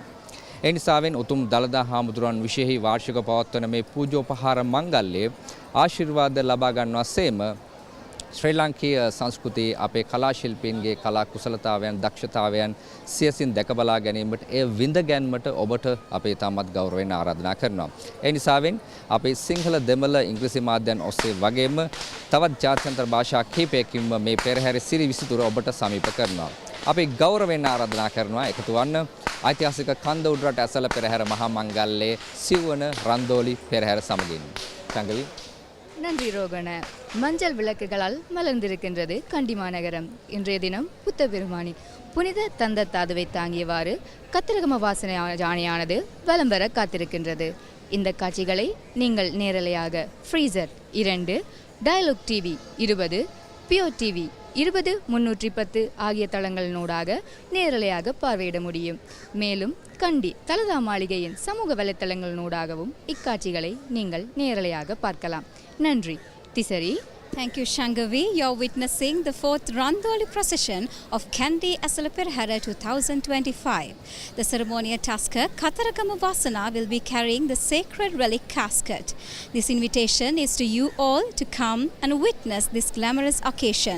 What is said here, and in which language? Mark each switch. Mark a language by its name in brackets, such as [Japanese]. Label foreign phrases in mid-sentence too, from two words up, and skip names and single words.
[Sinhala] ඒ නිසාවෙන් උතුම් දළදා හාමුදුරුවන් විශේෂී වාර්ෂික පවත්වන මේ පූජෝපහාර මංගල්‍යයේ ආශිර්වාද ලබා ගන්නවා සේම ශ්‍රී ලාංකීය සංස්කෘතියේ අපේ කලා ශිල්පීන්ගේ කලා කුසලතාවයන් දක්ෂතාවයන් සියසින් දැක බලා ගැනීමට ඒ විඳ ගැනීමට ඔබට අපේ තාමත් ගෞරවයෙන් ආරාධනා කරනවා. ඒ නිසාවෙන් අපේ සිංහල දෙමළ ඉංග්‍රීසි මාධ්‍යයන් ඔස්සේ වගේම තවත් ජාත්‍යන්තර භාෂා කිහිපයකින්ම මේ පෙරහැරේ සිරි විසිතුර ඔබට සමීප කරනවා. අපි ගෞරවයෙන් ආරාධනා කරනවා එකතු වන්න ඓතිහාසික කන්ද උඩරට ඇසළ පෙරහැර මහා මංගල්‍යයේ සිව්වන රන්දෝලි පෙරහැර සමඟින් ශංගවී [Tamil] நன்றி ரோகண. மஞ்சள் விளக்குகளால் மலர்ந்திருக்கின்றது கண்டி மாநகரம். இன்றைய தினம் புத்த பெருமானி புனித தந்த தாதுவை தாங்கியவாறு கத்திரகம வாசனை ஜானியானது வலம் வர காத்திருக்கின்றது. இந்த காட்சிகளை நீங்கள் நேரலையாக ஃப்ரீசர் 2, டயலாக் டிவி 20, பியோ டிவி 20-310 ஆகிய தளங்களினூடாக நேரலையாக பார்வையிட முடியும். மேலும் கண்டி தலதா மாளிகையின் சமூக வலைத்தளங்களினூடாகவும் இக்காட்சிகளை நீங்கள் நேரலையாக பார்க்கலாம். நன்றி. திசரி. [English] Thank you, Shangavi. You're witnessing the 4th Randoli Procession of Kandy Esala Perahera 2025. The ceremonial tasker Kataragama Vasana will be carrying the sacred relic casket. This invitation is to you all to come and witness this glamorous occasion.